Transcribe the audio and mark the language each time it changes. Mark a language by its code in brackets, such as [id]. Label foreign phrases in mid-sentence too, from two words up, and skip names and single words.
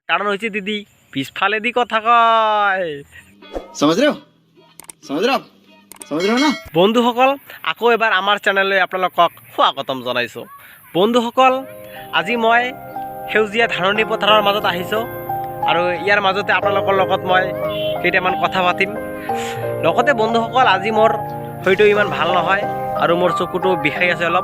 [bn] কারণ হচ্ছে দিদি পিছফালে দি কথা কয়। [hi] समझ रहे हो समझ रहे हो आप समझ रहे हो ना। [as] বন্ধুসকল আকৌ এবাৰ আমাৰ চেনেললৈ আপোনালোকক স্বাগতম জনাইছোঁ। বন্ধুসকল আজি মই সেউজীয়া ধাননি পথাৰৰ মাজত আহিছোঁ আৰু ইয়াৰ মাজতে আপোনালোকৰ লগত মই কেইটামান কথা পাতিম। লগতে বন্ধুসকল আজি মোৰ হয়তো ইমান ভাল নহয় আৰু মোৰ চকুটো বিষাই আছে অলপ।